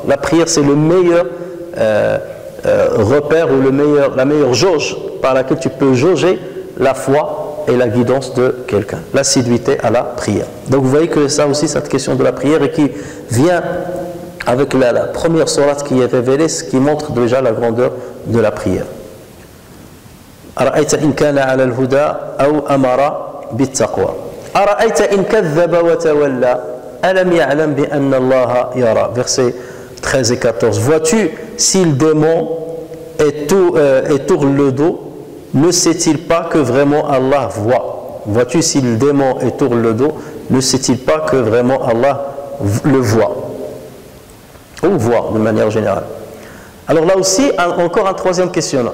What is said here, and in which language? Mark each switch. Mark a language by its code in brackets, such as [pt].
[fr] La prière, c'est le meilleur repère, ou la meilleure jauge par laquelle tu peux jauger la foi et la guidance de quelqu'un. L'assiduité à la prière. Donc vous voyez que ça aussi, cette question de la prière, et qui vient avec la première sourate qui est révélée, ce qui montre déjà la grandeur de la prière. [ar] أرأيت إن كان على الهدى أو أمر بالتقوى أرأيت إن كذب وتولى ألم يعلم بأن الله يرى. [fr] Versets 13 et 14. Vois-tu s'il dément et tourne le dos, ne sait-il pas que vraiment Allah voit? Vois-tu s'il dément et tourne le dos, ne sait-il pas que vraiment Allah le voit? Ou voit de manière générale. Alors là aussi, encore un troisième questionnement.